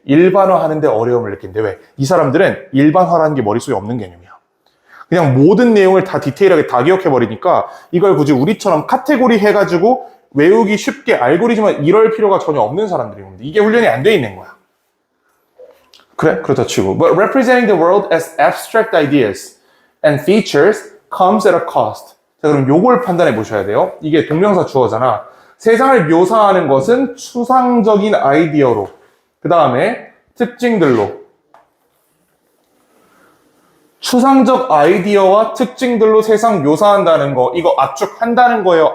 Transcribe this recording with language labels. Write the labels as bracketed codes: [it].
[ko] 일반화하는데 어려움을 느낀대. 왜? 이 사람들은 일반화라는 게 머릿속에 없는 개념이야. 그냥 모든 내용을 다 디테일하게 다 기억해버리니까 이걸 굳이 우리처럼 카테고리 해가지고 외우기 쉽게 알고리즘을 이럴 필요가 전혀 없는 사람들이 옵니다. 이게 훈련이 안 돼 있는 거야. 그래? 그렇다 치고. [en] But representing the world as abstract ideas and features comes at a cost. [ko] 자, 그럼 요걸 판단해 보셔야 돼요. 이게 동명사 주어잖아. 세상을 묘사하는 것은 추상적인 아이디어로, 그 다음에 특징들로. 추상적 아이디어와 특징들로 세상 묘사한다는 거, 이거 압축한다는 거예요?